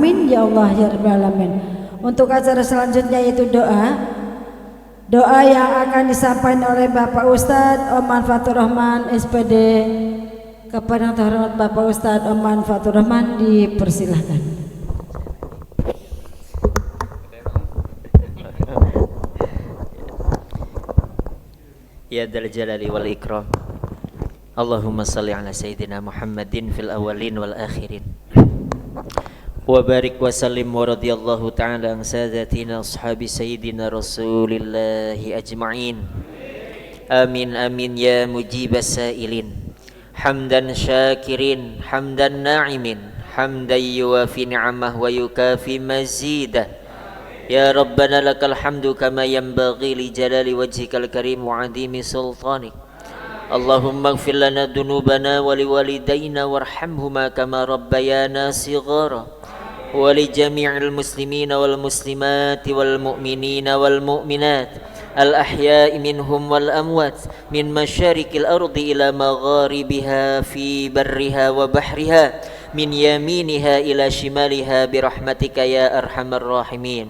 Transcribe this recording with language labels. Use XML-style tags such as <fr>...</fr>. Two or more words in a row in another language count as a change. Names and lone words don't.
<ar>آمين يا الله يا رب العالمين.</ar> <id>Untuk acara selanjutnya yaitu doa, Doa yang akan disampaikan oleh Bapak Ustadz Oman Fatur Rahman SPD. Kepada yang terhormat Bapak Ustadz Oman Fatur Rahman dipersilahkan.</id> <ar>يا ذا الجلال والإكرام. اللهم صل على سيدنا محمد في الأولين والآخرين. وبارك وسلم ورضي الله تعالى عن ساداتنا أصحاب سيدنا رسول الله أجمعين. آمين آمين يا مجيب السائلين. حمدا شاكرين، حمدا ناعمين، حمدا يوافي نعمه ويكافئ مزيده. يا ربنا لك الحمد كما ينبغي لجلال وجهك الكريم وعظيم سلطانك. اللهم اغفر لنا ذنوبنا ولوالدينا وارحمهما كما ربيانا صغارا. ولجميع المسلمين والمسلمات والمؤمنين والمؤمنات الأحياء منهم والأموات من مشارق الأرض إلى مغاربها في برها وبحرها من يمينها إلى شمالها برحمتك يا أرحم الراحمين.</ar>